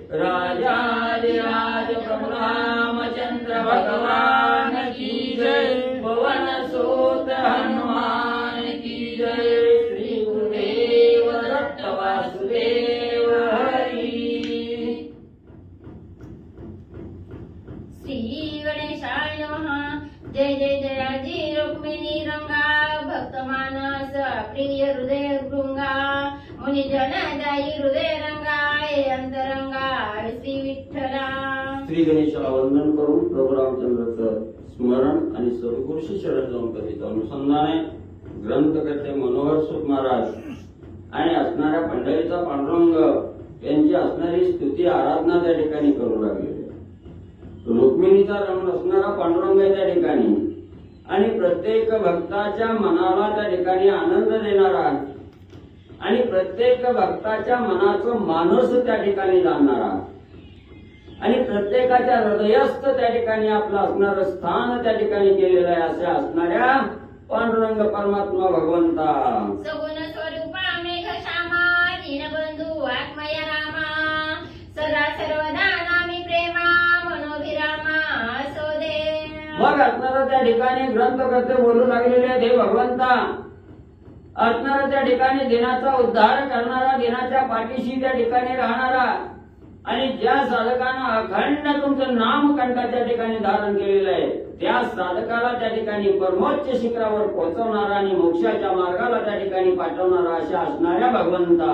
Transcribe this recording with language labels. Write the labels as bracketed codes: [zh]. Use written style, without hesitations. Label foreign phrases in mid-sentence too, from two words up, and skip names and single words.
[hi] राजाधिराज प्रभु रामचंद्र भगवान की जय। पवन सुत हनुमान की जय। [mr] श्री गुरुदेव दत्त वासुदेव हरी। [sa] श्री गणेशाय नमः। [mr] जय जय जयाजी रुक्मिणी रंगा भक्त मानस प्रिय हृदय भृंगा मुनिजन दाई हृदय रंगाय अंतरंगा श्री विठ्ठला। श्री गणेशाला वंदन करून प्रभू रामचंद्राचं स्मरण आणि सद्गुरूशी शरण जाऊन करीत अनुसंधाने ग्रंथकर्ते मनोहर सुत महाराज आणि असणाऱ्या पंढरीचा पांडुरंग यांची असणारी स्तुती आराधना त्या ठिकाणी करू लागलेली. रुक्मिणीचा रंग असणारा पांडुरंग आहे त्या ठिकाणी आणि प्रत्येक भक्ताच्या मनाला त्या ठिकाणी आनंद देणारा आणि प्रत्येक भक्ताच्या मनाचं मानस त्या ठिकाणी जाणणारा आणि प्रत्येकाच्या हृदयस्थ त्या ठिकाणी आपलं असणारं स्थान त्या ठिकाणी केलेलं आहे अशा असणाऱ्या पांडुरंग परमात्मा भगवंता. सगुण स्वरूपा मेघ श्यामा दीनबंधू आत्मया रामा सदा सर्वदा नामी प्रेमा मनोभिरामा सोदे. मग असणारा त्या ठिकाणी ग्रंथकर्ते बोलू लागलेले आहेत हे भगवंता. असणारा त्या ठिकाणी दिनाचा उद्धार करणारा दिनाच्या पाठीशी त्या ठिकाणी राहणारा आणि ज्या साधकानं अखंड तुमचं नाम कंठाच्या ठिकाणी धारण केलेलं आहे त्या साधकाला त्या ठिकाणी परमोच्च शिखरावर पोहोचवणारा आणि मोक्षाच्या मार्गाला त्या ठिकाणी पाठवणारा अशा असणाऱ्या भगवंता.